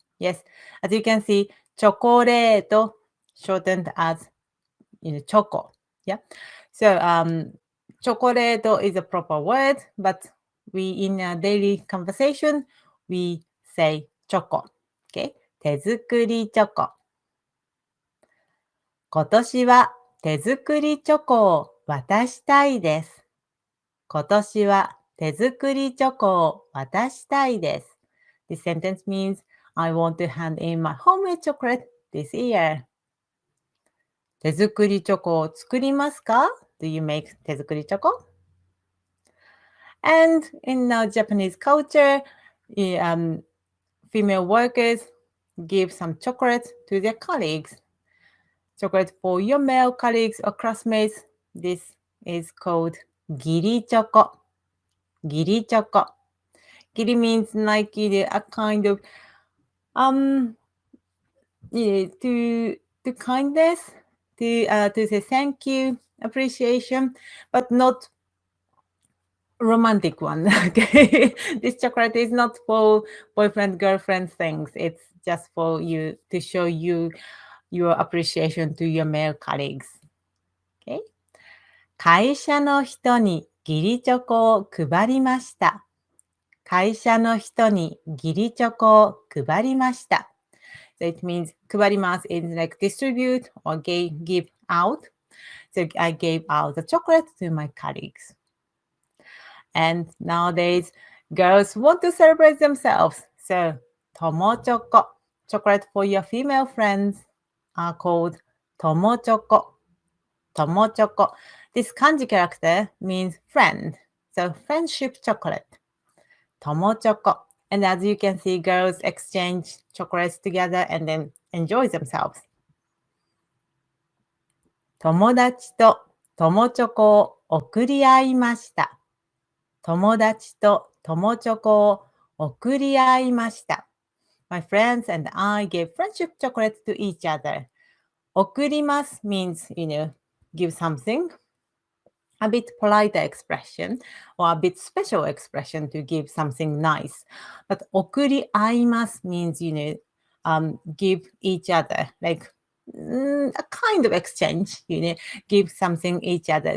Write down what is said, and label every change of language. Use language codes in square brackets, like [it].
[en] Yes, as you can see, チョコレート shortened as choco. Yeah. So chocolate is a proper word, but we in a daily conversation, we say choco. [ja] Okay. 手作りチョコ。今年は手作りチョコを渡したいです。今年は手作りチョコを渡したいです。 [en] This sentence means I want to hand in my homemade chocolate this year. [ja] 手作りチョコを作りますか? [en] Do you make 手作りチョコ? And in our Japanese culture, female workers give some chocolate to their colleagues. Chocolate for your male colleagues or classmates. This is called Girichoko. Girichoko. Giri means like a kind of to kindness, to say thank you, appreciation, but not romantic one. Okay, this chocolate is not for boyfriend girlfriend things. It's just for you to show you your appreciation to your male colleagues. Okay. [ja] 会社の人に義理チョコを配りました。会社の人に義理チョコを配りました。 [en] So it means 配ります is like distribute or give out. So I gave out the chocolate to my colleagues. And nowadays, girls want to celebrate themselves. So Tomocho, chocolate for your female friends are called Tomocho. Tomocho. This kanji character means friend. So friendship chocolate. Tomocho. And as you can see, girls exchange chocolates together and then enjoy themselves. [ja] 友達と友チョコを送り合いました。友達と友チョコを送り合いました。 [en] My friends and I gave friendship chocolates to each other. 送ります means, give something. A bit polite expression or a bit special expression to give something nice. But 送り合います means, give each other, like a kind of exchange, give something each other.